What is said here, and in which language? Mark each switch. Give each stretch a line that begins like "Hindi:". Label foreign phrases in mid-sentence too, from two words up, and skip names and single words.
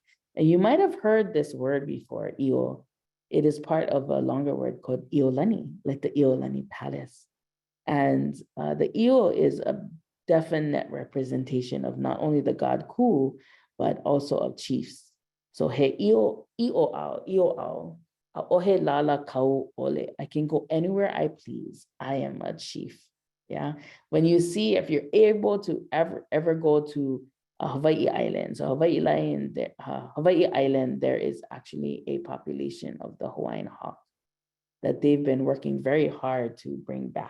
English: And you might have heard this word before, io. It is part of a longer word called Iolani, like the Iolani Palace. And the io is a definite representation of not only the god Ku, but also of chiefs.
Hawaiian: So he io ao, ohe lala kau ole.
English: I can go anywhere I please. I am a chief. Yeah. When you see, if you're able to ever go to Hawaii Island. So Hawaii Island, there is actually a population of the Hawaiian hawk that they've been working very hard to bring back.